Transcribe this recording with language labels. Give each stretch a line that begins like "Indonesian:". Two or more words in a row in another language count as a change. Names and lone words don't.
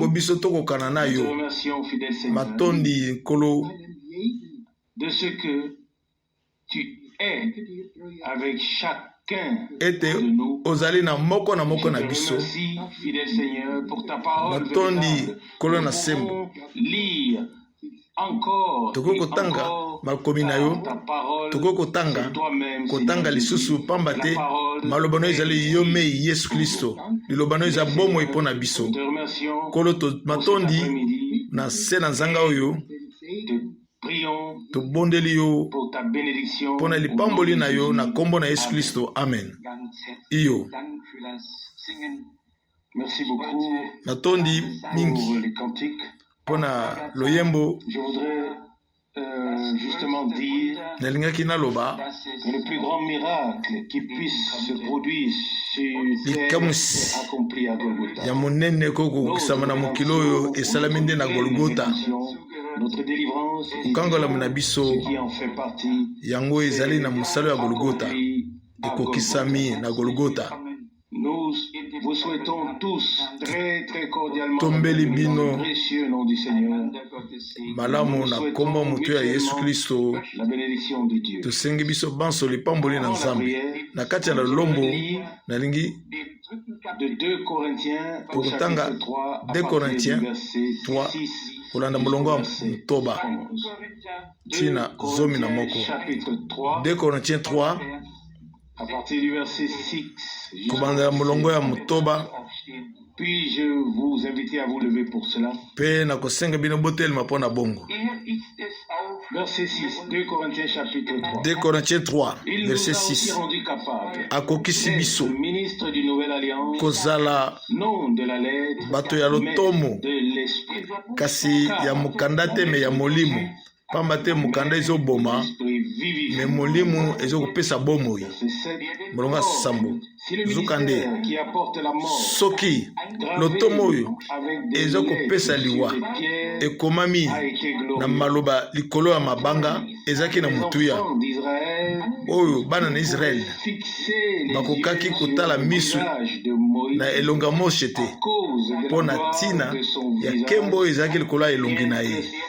French: Nous te remercions, fidèle Seigneur, de ce que tu es avec chacun de nous. Je te remercie, fidèle Seigneur, pour ta parole véritable. Nous pouvons lire encore ta parole, c'est toi-même,
Lingala: kotanga lisusu pamba te maloba no ezali yo me Yesu Kristo liloba no eza bomo epona biso kolo to matondi na se na nzanga oyo tobondeli yo mpona lipamboli na yo na kombo na Yesu Kristo. Amen. Iyo matondi mingi mpona loyembo.
French: Justement dire que le plus grand miracle qui puisse se produire sur terre est accompli à Golgotha. Notre délivrance et ce qui en fait partie Nous vous souhaitons tous très très cordialement dans le précieux nom du Seigneur.
Lingala: Malamu na kombo mutu ya Yesu Kristo
French: la bénédiction de Dieu.
Lingala: Tusengi biso banso lipamboli na Nzambe na kati ya lombo na lingi
French: de 2 Corinthiens
Lingala: chapitre 3 2 Corinthiens 3 kulanda mulongo wa Mutoba tina zomi na moko 2 Corinthiens 3
French: à partir du verset 6.
Lingala: Kubanda mulongo ya Mutoba.
French: Puis-je vous inviter à vous lever pour cela? Verset 6, 2 Corinthiens chapitre 3. 2 Corinthiens 3, verset 6.
Lingala: Akokisi biso
French: ministre du Nouvelle Alliance,
Lingala: kozala
French: non de la lettre,
Lingala: bato ya lotomo,
French: de l'esprit.
Lingala: Kasi ya mukanda te me ya molimo. Pamba te mukanda ezoboma me molimo ezokopesa bomoi. Molonga sambo zukande soki lotomo oyo ezokopesa liwa ekomami na maloba likolo ya mabanga ezaki na mutuya oyo bana na Israel bakokaki kotala misu na elonga moshe te mpo na tina ya kembo oyo ezalaki likolo ya elongi na ye.